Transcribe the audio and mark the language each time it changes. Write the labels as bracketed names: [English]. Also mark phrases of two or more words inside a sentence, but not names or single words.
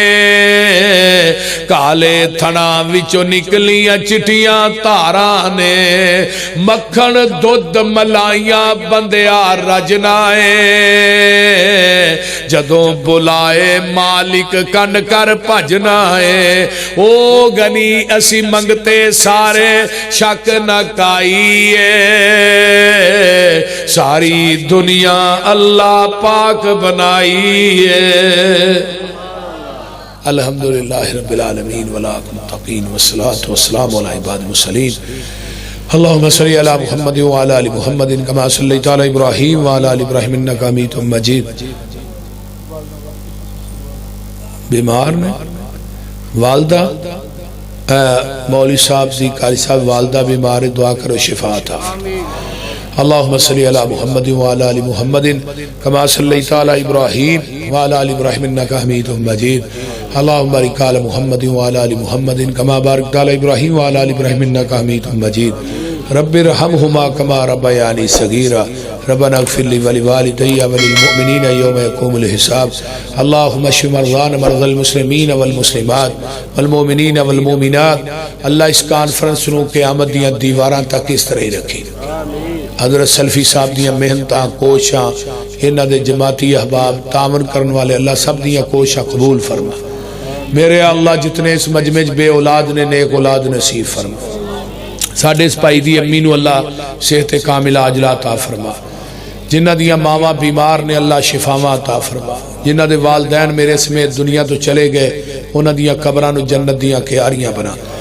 [Punjabi] کالے تھناں وچوں نکلیاں چٹیاں دھاراں نے مکھن دودھ ملائیاں بندیا رجنا ہے جدوں بلائے مالک کن کر بھجنا ہے او غنی اسی منگتے سارے شک نہ کائیے ساری دنیا اللہ پاک بنائی ہے [Arabic] الحمد لله رب العالمين ولا متقين والصلاة والسلام على عباد المرسلين اللهم صل على محمد وعلى آل محمد كما صليت على إبراهيم وعلى آل إبراهيم إنك حميد مجيد [Punjabi] بیمار نے والدہ مولوی صاحب جی قاری صاحب والدہ بیمار دعا کرو شفا [Arabic] अता اللهم صل على محمد وعلى آل محمد كما صليت على إبراهيم وعلى آل إبراهيم إنك حميد مجيد اللهم بارك على محمد وعلى آل محمد كما باركت على إبراهيم وعلى آل إبراهيم إنك حميد مجيد رب ارحمهما كما ربياني صغيرا ربنا اغفر لي ولوالدي وللمؤمنين يوم يقوم الحساب اللهم اشف مرضانا مرضى المسلمين والمسلمات والمؤمنين وال [Punjabi] मुमिनात اللہ اس کانفرنس نوں قیامت دیاں دیواراں تک اس طرح رکھی حضرت سلفی صاحب دیاں محنتاں کوششاں انہاں دے جماعتی احباب تعاون کرنے والے اللہ سب دیاں کوششاں قبول فرما میرے اللہ جتنے اس مجمعے بے اولاد نے نیک اولاد نصیب فرما ساڈے اس بھائی دی امی نوں اللہ صحت کاملہ عاجلہ عطا فرما جنہاں دیاں ماواں بیمار نے اللہ شفاواں عطا فرما جنہاں دے والدین میرے سمیت دنیا توں چلے گئے انہاں دیاں قبراں نوں جنت دیاں کیاریاں بنا.